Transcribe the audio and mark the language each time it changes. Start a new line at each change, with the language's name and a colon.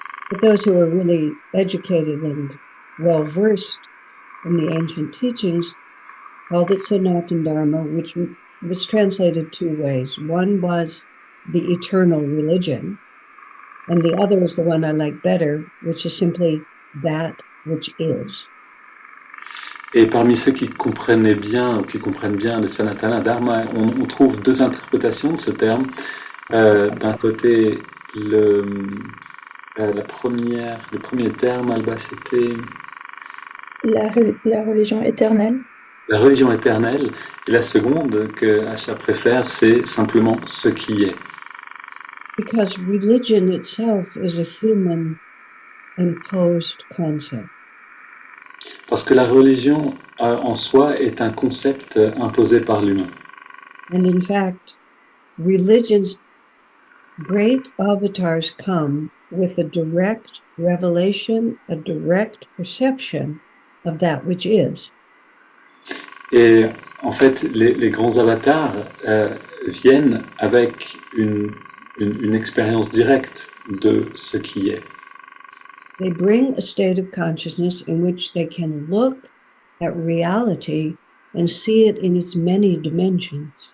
English: But those who were really educated and well versed in the ancient teachings called it Sanatana Dharma, which was translated two ways. One was the eternal religion, and the other is the one I like better, which is simply that which is.
French: Et parmi ceux qui comprenaient bien, ou qui comprennent bien le Sanatana Dharma, on trouve deux interprétations de ce terme. D'un côté, le premier terme, Alba, c'était La religion éternelle. la religion éternelle. Et la seconde, que Asha préfère, c'est simplement ce qui est.
English: Because religion itself is a human imposed concept.
French: Parce que la religion en soi est un concept imposé par l'humain.
English: And in fact, religion's great avatars come with a direct revelation, a direct perception of that which is.
French: Et en fait, les grands avatars viennent avec une expérience directe de ce qui est.
English: They bring a state of consciousness in which they can look at reality and see it in its many dimensions.